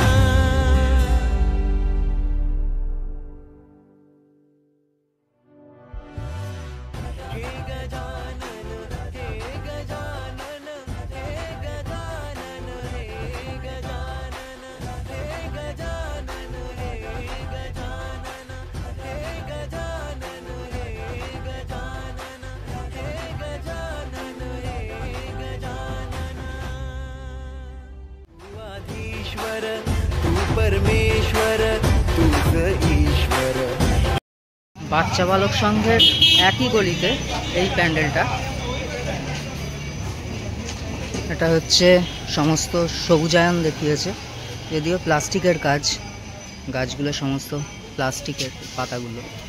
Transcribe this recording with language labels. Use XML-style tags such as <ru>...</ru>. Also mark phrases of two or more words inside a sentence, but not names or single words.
<mr>हे गजानन हे गजानन हे गजानन हे गजानन हे गजानन हे गजानन हे गजानन हे गजानन हे गजानन हे गजानन। तू आधीश्वर तू परमेश्वर तूच ईश्वर।</mr> <bn>বাচ্চা বালক সংঘের একই গলিতে এই প্যান্ডেলটা। এটা হচ্ছে সমস্ত সবুজায়ন দেখিয়েছে, যদিও প্লাস্টিকের কাজ, গাছগুলো সমস্ত প্লাস্টিকের পাতাগুলো।</bn>